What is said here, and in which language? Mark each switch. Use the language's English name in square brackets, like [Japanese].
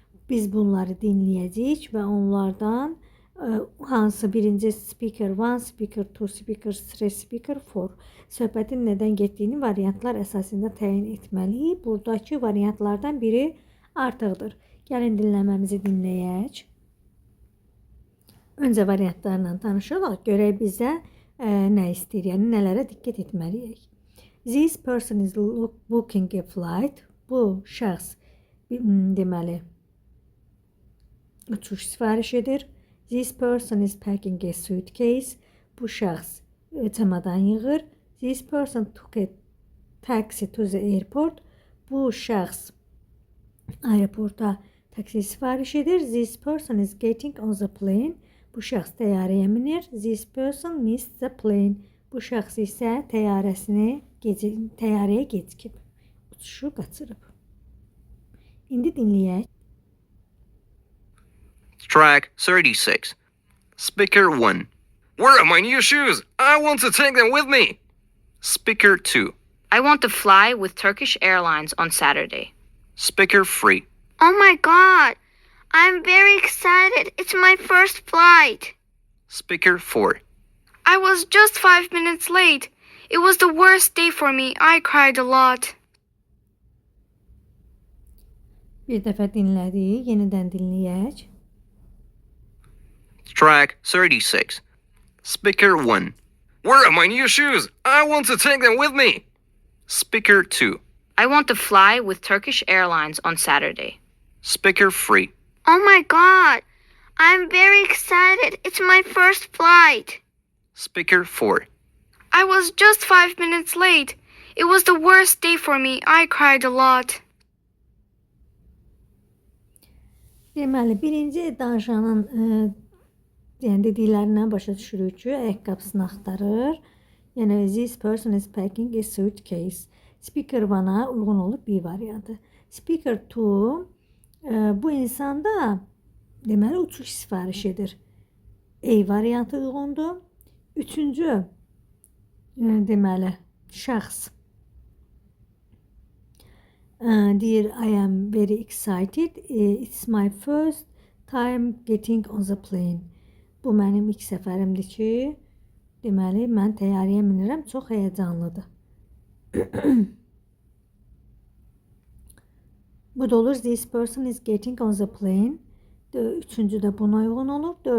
[Azerbaijani] Biz bunları dinləyəcəyik və onlardan hansı birinci [English] speaker, one speaker, two speaker, three speaker, four [Azerbaijani] söhbətin nədən getdiyini variantlar əsasında təyin etməliyik. Buradakı variantlardan biri artıqdır. Gəlin dinləməmizi dinləyək. Öncə variantlarla tanışırıq. Görək bizə nə istəyir, yəni nələrə diqqət etməliyik. [English] This person is booking a flight. [Azerbaijani] Bu şəxs deməli uçuş sifariş edir. [English] This person is packing a suitcase. [Azerbaijani] Bu şəxs çamadan yığır. [English] This person took a taxi to the airport. [Azerbaijani] Bu şəxs aeroporta taksi sifariş edir. [English] This person is getting on the plane. [Azerbaijani] Bu şəxs təyyarəyə minir. [English] This person missed the plane. [Azerbaijani] Bu şəxs isə təyyarəyə gecikib. Uçuşu qaçırıb. İndi dinləyək. [English] Track 36. Speaker 1. Where are my new shoes? I want to take them with me. Speaker 2. I want to fly with Turkish Airlines on Saturday. Speaker 3. Oh my God! I'm very excited. It's my first flight. Speaker 4. I was just 5 minutes late. It was the worst day for me. I cried a lot. [Azerbaijani] Bir dəfə dinlədik, yenidən dinləyək. [English] Track 36. Speaker 1. Where are my new shoes? I want to take them with me. Speaker 2. I want to fly with Turkish Airlines on Saturday. Speaker 3. Oh my God! I'm very excited. It's my first flight. Speaker 4. I was just 5 minutes late. It was the worst day for me. I cried a lot. [Azerbaijani] Deməli, birinci danışanın yəni dediklərindən başa düşürük ki, ayaqqabısını axtarır. [English] Yəni, this person is packing a suitcase. [Azerbaijani] Speaker 1-a uyğun olub bir variantı. Speaker 2 bu insanda deməli uçuş sifariş edir. A variantı uyğundur. Üçüncü deməli şəxs deyir [English] I am very excited. It's my first time getting on the plane. [Azerbaijani] Bu mənim ilk səfərimdir ki, deməli mən təyyarəyə minirəm, çox həyəcanlıdır. Bu da olur [English] this person is getting on the plane. [Azerbaijani] Üçüncü də buna uyğun olur.